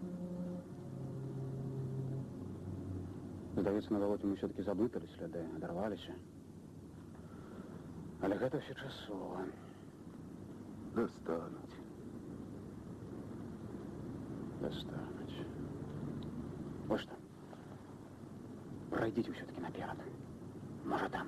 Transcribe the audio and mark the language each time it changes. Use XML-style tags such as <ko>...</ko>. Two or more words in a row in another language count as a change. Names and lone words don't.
<be>Здаецца, на балоце мы все-таки заблытали сляды, адарваліся. Але гэта все часова.</be> <ru>Достануть. Достануть. Вот что. Пройдите все-таки наперед. Может, там.</ru>